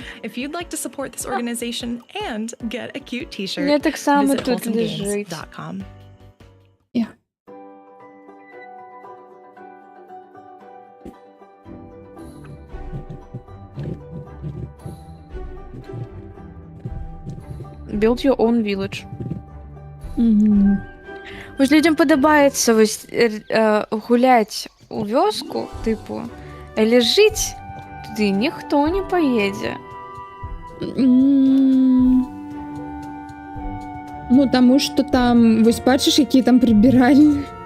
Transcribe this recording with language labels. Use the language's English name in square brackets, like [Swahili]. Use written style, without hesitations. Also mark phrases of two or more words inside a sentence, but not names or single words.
[English] If you'd like to support this organization and get a cute t-shirt, visit wholesomegames.com. Build your own village. [Belarusian] Вось людям падабаецца вось гуляць у вёску, тыпу, але жыць туды ніхто не паедзе. Ну, таму што там, вось бачыш, якія там прыбіральні.